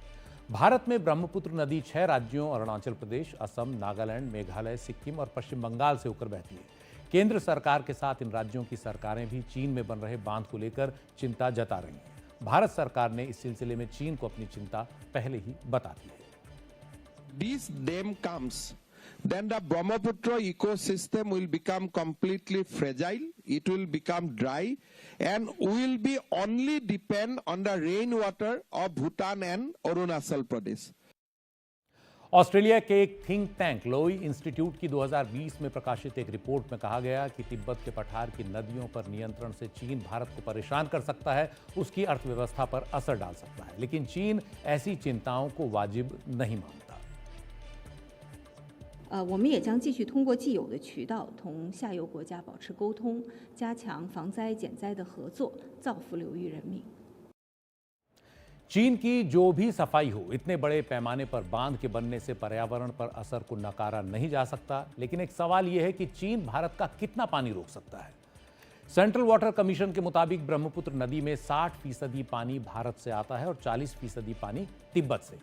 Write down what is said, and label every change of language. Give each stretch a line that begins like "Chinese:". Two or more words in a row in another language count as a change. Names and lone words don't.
Hindi: भारत में ब्रह्मपुत्र नदी 6 राज्यों अरुणाचल प्रदेश, असम, नागालैंड, मेघालय, सिक्किम और पश्चिम बंगाल से होकर बहती है। केंद्र सरकार के साथ इन राज्यों की सरकारें भी चीन में बन रहे बांध को लेकर चिंता जता रही हैं। भारत सरकार ने इस सिलसिले में चीन को अपनी चिंता पहले ही बता दी है।
English: This dam comes, then the Brahmaputra ecosystem will become completely fragile. It will become dry, and will be only depend on the rainwater of Bhutan and Arunachal Pradesh.
Hindi: ऑस्ट्रेलिया के एक
English: think tank
Hindi: लोई इंस्टीट्यूट की 2020 में प्रकाशित एक रिपोर्ट में कहा गया कि तिब्बत के पठार की नदियों पर नियंत्रण से चीन भारत को परेशान कर सकता है, उसकी अर्थव्यवस्था पर असर डाल सकता है। लेकिन चीन ऐसी चिंताओं को वाजिब नहीं मानता।
Chinese: 我们也将继续通过既有的渠道同下游国家保持沟通，加强防灾减灾的合作，造福流域人民。
Hindi: चीन की जो भी सफाई हो, इतने बड़े पैमाने पर बांध के बनने से पर्यावरण पर असर को नकारा नहीं जा सकता। लेकिन एक सवाल यह है कि चीन भारत का कितना पानी रोक सकता है। सेंट्रल वाटर कमीशन के मुताबिक ब्रह्मपुत्र नदी में 60% पानी भारत से आता है और 40% पानी तिब्बत से।